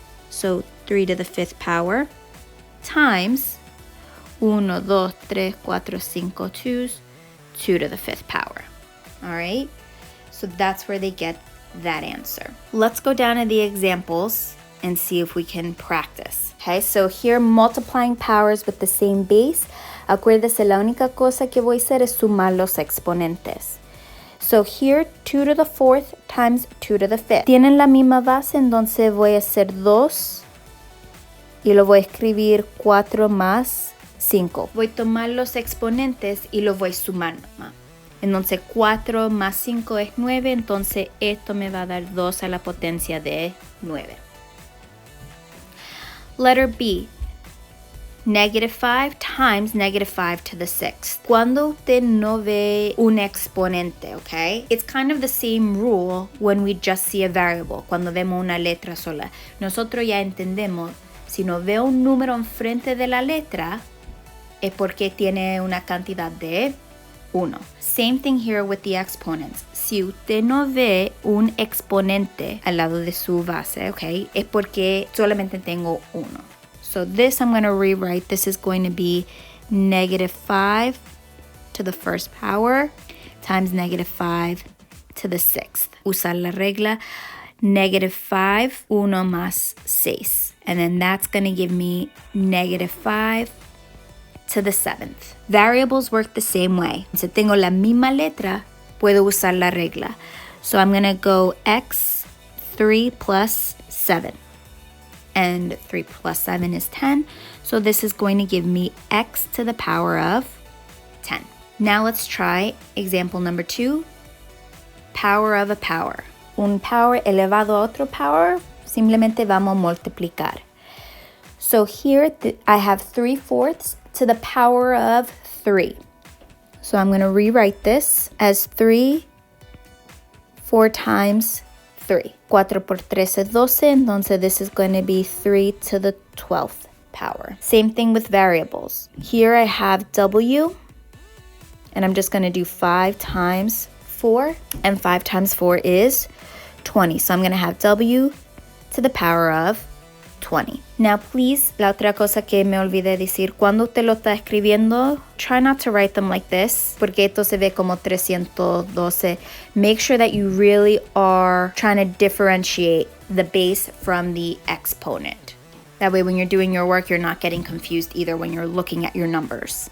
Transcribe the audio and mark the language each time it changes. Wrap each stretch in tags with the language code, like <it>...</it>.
<en>So 3 to the 5th power times 1, 2, 3, 4, 5 2's 2 to the 5th power. All right? So that's where they get that answer. Let's go down to the examples and see if we can practice. Okay, so here multiplying powers with the same base.</en> <es>Acuérdese, la única cosa que voy a hacer es sumar los exponentes.</es> <en>So here, 2 to the 4th times 2 to the 5th.</en> <es>Tienen la misma base, entonces voy a hacer 2 y lo voy a escribir 4 más 5. Voy a tomar los exponentes y los voy a sumar. Entonces 4 más 5 es 9, entonces esto me va a dar 2 a la potencia de 9.</es> <en>Letter B. -5 times -5 to the 6th.</en> <es>Cuando usted no ve un exponente, okay?</es> <en>It's kind of the same rule when we just see a variable,</en> <es>cuando vemos una letra sola. Nosotros ya entendemos, si no veo un número enfrente de la letra, es porque tiene una cantidad de 1.</es> <en>Same thing here with the exponents.</en> <es>Si usted no ve un exponente al lado de su base, okay, es porque solamente tengo 1.</es> <en>So this I'm going to rewrite. This is going to be -5 to the 1st power times -5 to the 6th.</en> <es>Usar la regla -5, 1 más 6.</es> <en>And then that's going to give me -5 to the 7th. Variables work the same way.</en> <es>Si tengo la misma letra, puedo usar la regla.</es> <en>So I'm going to go x 3 plus 7. And 3 plus 7 is 10. So this is going to give me x to the power of 10. Now let's try example number 2. Power of a power.</en> <es>Un power elevado a otro power, simplemente vamos a multiplicar.</es> <en>So here I have 3/4 to the power of 3. So I'm going to rewrite this as 3, 4 times 3.</en> <es>4 por 3 es 12, entonces</es> <en>this is going to be 3 to the 12th power. Same thing with variables. Here I have w, and I'm just going to do 5 times 4, and 5 times 4 is 20. So I'm going to have w to the power of 20. Now please,</en> <es>la otra cosa que me olvidé decir, cuando usted lo está escribiendo,</es> <en>try not to write them like this,</en> <es>porque esto se ve como 312.</es> <en>Make sure that you really are trying to differentiate the base from the exponent. That way when you're doing your work, you're not getting confused either when you're looking at your numbers.</en>